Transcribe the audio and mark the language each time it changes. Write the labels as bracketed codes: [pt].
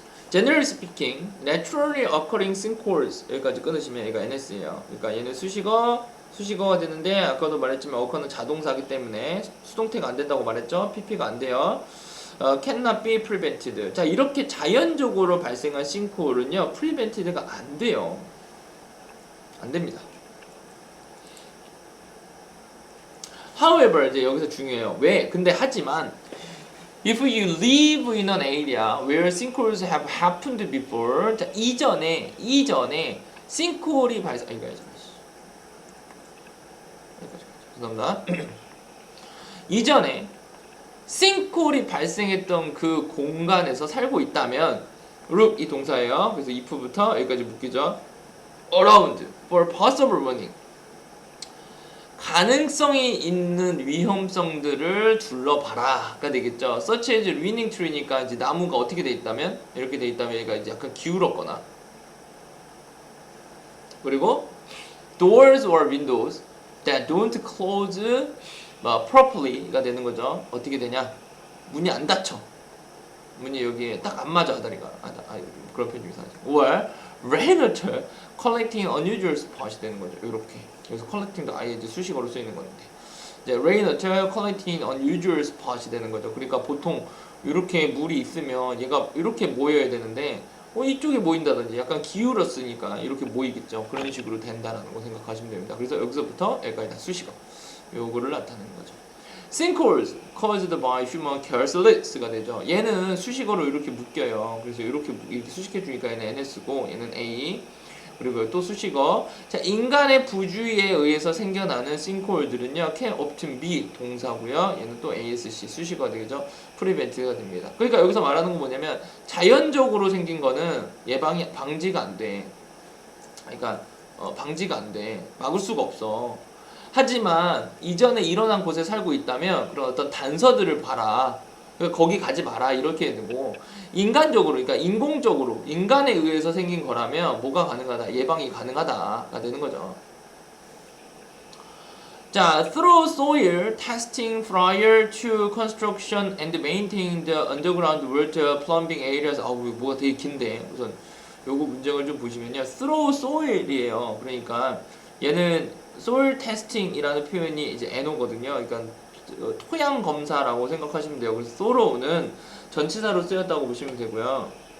[en] Generally speaking, naturally occurring sinkholes 여기까지 끊으시면 얘가 NS예요. [ko] 그러니까 얘는 수식어가 되는데 아까도 말했지만 occur는 자동사기 때문에 수동태가 안 된다고 말했죠. PP가 안 돼요. [en] cannot be prevented. [ko] 자, 이렇게 자연적으로 발생한 싱크홀은요, prevented가 안 돼요. 안 됩니다. However, 이제 여기서 중요해요. 왜? [en] 근데 하지만 if you live in an area where sinkholes have happened before, 자, 이전에 싱크홀이 발생, 죄송합니다. [ko] 이전에 싱크홀이 발생했던 그 공간에서 살고 있다면 look 이 동사예요. 그래서 if부터 여기까지 묶이죠. [en] around for possible warning. [ko] 가능성이 있는 위험성들을 둘러봐라가 되겠죠. such as leaning tree니까 이제 나무가 어떻게 돼 있다면 이렇게 돼 있다면 얘가 이제 약간 기울었거나, 그리고 doors or windows that don't close properly 가 되는 거죠. 어떻게 되냐? 문이 안 닫혀. 문이 여기에 딱 안 맞아, 다리가. 그런 표현 중에 하나죠. [en] or rainwater collecting unusual spot이 되는 거죠. [ko] 이렇게. 그래서 collecting도 아예 이제 수식어로 쓰이는 건데, 이제 rainwater collecting unusual spot 이 되는 거죠. 그러니까 보통 이렇게 물이 있으면 얘가 이렇게 모여야 되는데 이쪽에 모인다든지 약간 기울었으니까 이렇게 모이겠죠. 그런 식으로 된다라는 거 생각하시면 됩니다. 그래서 여기서부터 여기까지 다 수식어. 요거를 나타내는 거죠. [en] Sinkholes caused by human careless가 되죠. [ko] 얘는 수식어로 이렇게 묶여요. 그래서 이렇게 수식해 주니까 얘는 NS고 얘는 A. 그리고 또 수식어. 자, 인간의 부주의에 의해서 생겨나는 싱크홀들은요, can often be 동사고요. 얘는 또 ASC 수식어가 되죠. prevent가 됩니다. 그러니까 여기서 말하는 건 뭐냐면 자연적으로 생긴 거는 방지가 안 돼. 그러니까 방지가 안 돼. 막을 수가 없어. 하지만 이전에 일어난 곳에 살고 있다면 그런 어떤 단서들을 봐라. 거기 가지 마라 이렇게 되고, 인간적으로, 그러니까 인공적으로 인간에 의해서 생긴 거라면 뭐가 가능하다? 예방이 가능하다가 되는 거죠. [en] 자, through soil testing prior to construction and maintaining the underground water plumbing areas. [ko] 뭐가 되게 긴데 우선 요거 문장을 좀 보시면요, through soil이에요. 그러니까 얘는 soil testing이라는 표현이 이제 NO거든요. 그러니까 토양 검사라고 생각하시면 돼요. 그래서 thorough는 전치사로 쓰였다고 보시면 되고요.